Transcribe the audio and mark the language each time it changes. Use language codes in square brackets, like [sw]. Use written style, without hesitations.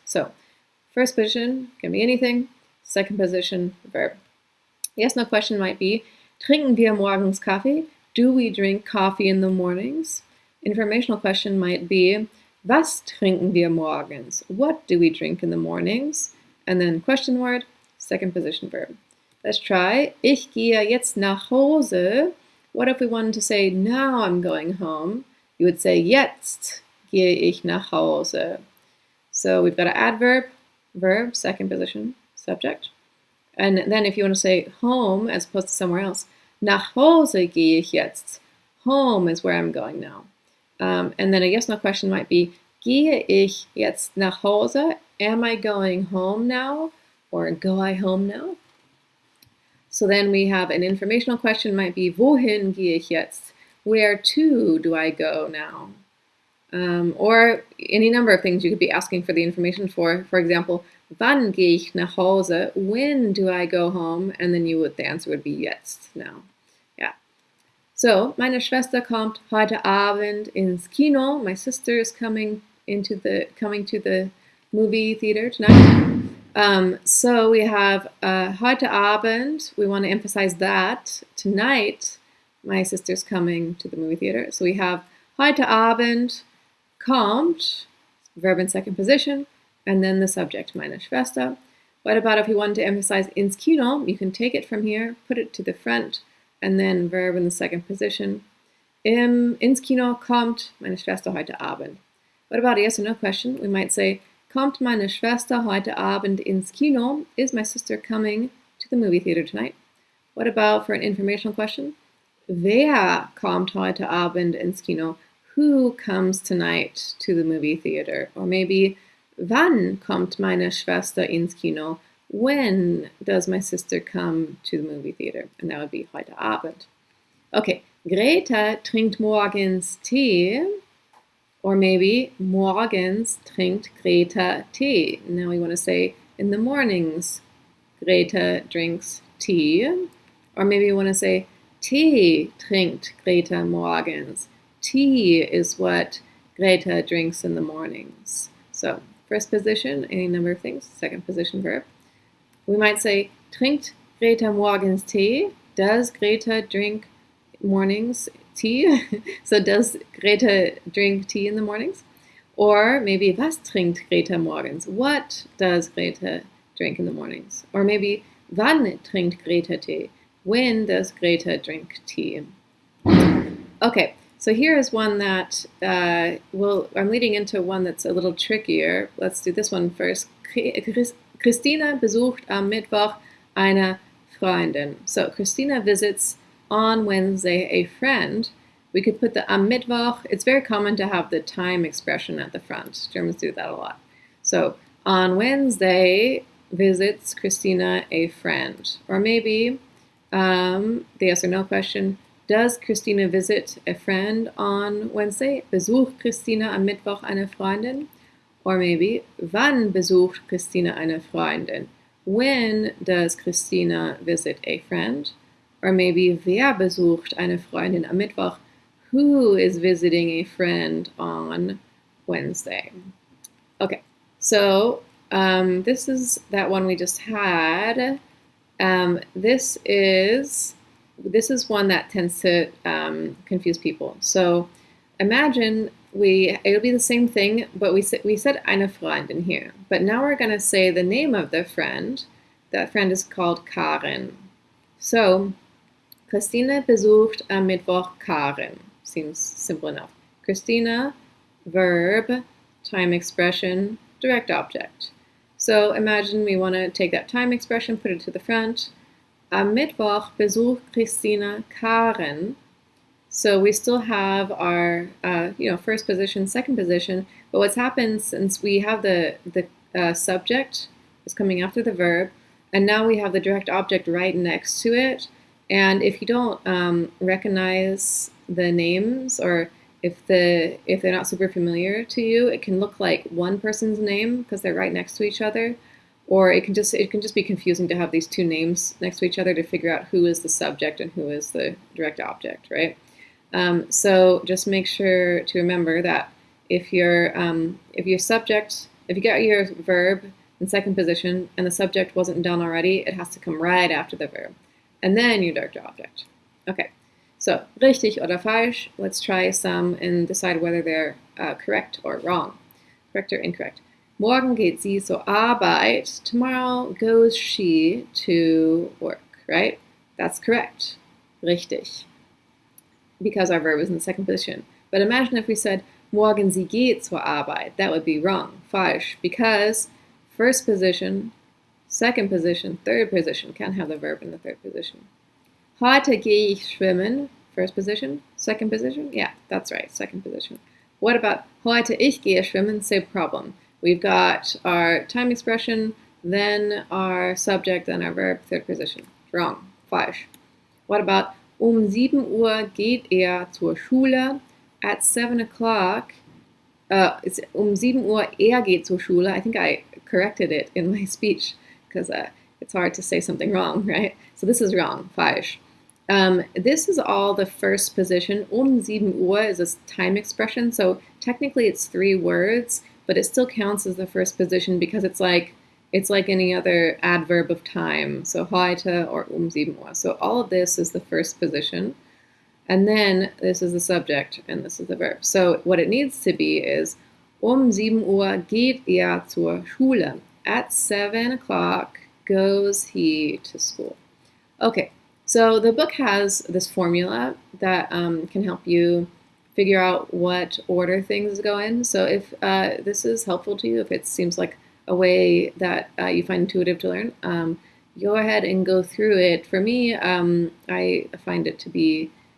[en] So first position can be anything. Second position, verb. Yes, no question might be, [de] trinken wir morgens Kaffee? [en] Do we drink coffee in the mornings? Informational question might be, [de] was trinken wir morgens? [en] What do we drink in the mornings? And then question word, second position verb. Let's try, [de] ich gehe jetzt nach Hause. [en] What if we wanted to say, now I'm going home? You would say, [de] jetzt gehe ich nach Hause. [en] So we've got an adverb, verb, second position, subject. And then if you want to say home as opposed to somewhere else, [de] nach Hause gehe ich jetzt. [en] Home is where I'm going now. And then a yes/no question might be, [de] gehe ich jetzt nach Hause? [en] Am I going home now? Or go I home now? So then we have an informational question might be, [de] wohin gehe ich jetzt? [en] Where to do I go now? Or any number of things you could be asking for the information for. For example, [de] wann gehe ich nach Hause? [en] When do I go home? And then the answer would be jetzt now. Yeah. [de] So, meine Schwester kommt heute Abend ins Kino. [en] My sister is coming to the movie theater tonight. So we have [de] heute Abend. [en] We want to emphasize that. Tonight, my sister's coming to the movie theater. So we have [de] heute Abend kommt, [en] verb in second position, and then the subject, [de] meine Schwester. [en] What about if you wanted to emphasize [de] ins Kino? [en] You can take it from here, put it to the front, and then verb in the second position. [de] Ins Kino kommt meine Schwester heute Abend. [en] What about a yes or no question? We might say, [de] kommt meine Schwester heute Abend ins Kino? [en] Is my sister coming to the movie theater tonight? What about for an informational question? [de] Wer kommt heute Abend ins Kino? [en] who comes tonight to the movie theater? Or maybe, [de] wann kommt meine Schwester ins Kino? [en] When does my sister come to the movie theater? And that would be [de] heute Abend. [en] Okay, [de] Greta trinkt morgens Tee. [en] Or maybe, [de] morgens trinkt Greta Tee. [en] Now we want to say, in the mornings, Greta drinks tea. Or maybe we want to say, [de] Tee trinkt Greta morgens. [en] Tea is what Greta drinks in the mornings. So, first position, any number of things. Second position, verb. We might say, [de] trinkt Greta morgens Tee? [en] Does Greta drink mornings tea? So does Greta drink tea in the mornings? Or maybe, [de] was trinkt Greta morgens? [en] What does Greta drink in the mornings? Or maybe, [de] wann trinkt Greta Tee? [en] When does Greta drink tea? Okay, so here is one that, I'm leading into one that's a little trickier. Let's do this one first. [de] Christina besucht am Mittwoch eine Freundin. [en] So Christina visits on Wednesday a friend. We could put the [de] am Mittwoch. [en] It's very common to have the time expression at the front. Germans do that a lot. So on Wednesday visits Christina a friend. Or maybe the yes or no question, does Christina visit a friend on Wednesday? [de] Besucht Christina am Mittwoch eine Freundin? [en] Or maybe, [de] wann besucht Christina eine Freundin? [en] When does Christina visit a friend? Or maybe, [de] wer besucht eine Freundin am Mittwoch? [en] Who is visiting a friend on Wednesday? Okay, so this is that one we just had. This is one that tends to confuse people. So imagine it'll be the same thing, but we said [de] eine Freundin [en] here. But now we're going to say the name of the friend. That friend is called Karin. [de] So, Christina besucht am Mittwoch Karin. [en] Seems simple enough. Christina, verb, time expression, direct object. So imagine we want to take that time expression, put it to the front. [de] Am Mittwoch besucht Christina Karin. [en] So we still have our, first position, second position, but what's happened since we have the subject is coming after the verb, and now we have the direct object right next to it, and if you don't recognize the names, or if they're not super familiar to you, it can look like one person's name because they're right next to each other, or it can just be confusing to have these two names next to each other to figure out who is the subject and who is the direct object, right? So just make sure to remember that if you got your verb in second position and the subject wasn't done already, it has to come right after the verb, and then your direct object. Okay, so [de] richtig oder falsch. [en] Let's try some and decide whether they're correct or wrong, correct or incorrect. [de] Morgen geht sie zur Arbeit. [en] Tomorrow goes she to work, right? That's correct. [de] Richtig. [en] Because our verb is in the second position. But imagine if we said, [de] morgen sie geht zur Arbeit. [en] That would be wrong, falsch, because first position, second position, third position, can't have the verb in the third position. [de] Heute gehe ich schwimmen, [en] first position, second position, yeah, that's right, second position. What about [de] heute ich gehe schwimmen, [en] same problem. We've got our time expression, then our subject, then our verb, third position. Wrong, falsch. What about [de] 7 Uhr geht zur Schule. [en] At 7 o'clock, it's [de] 7 Uhr geht zur Schule. [en] I think I corrected it in my speech because it's hard to say something wrong, right? So this is wrong, falsch. This is all the first position. 7 Uhr is a time expression, so technically it's 3 words, but it still counts as the first position because it's like any other adverb of time. So heute or 7 Uhr. So all of this is the first position. And then this is the subject and this is the verb. So what it needs to be is [de] 7 Uhr geht zur Schule. [en] At 7 o'clock goes he to school. Okay, so the book has this formula that can help you figure out what order things go in. So if this is helpful to you, if it seems like a way that you find intuitive to learn, go ahead and go through it. For me, I find it to be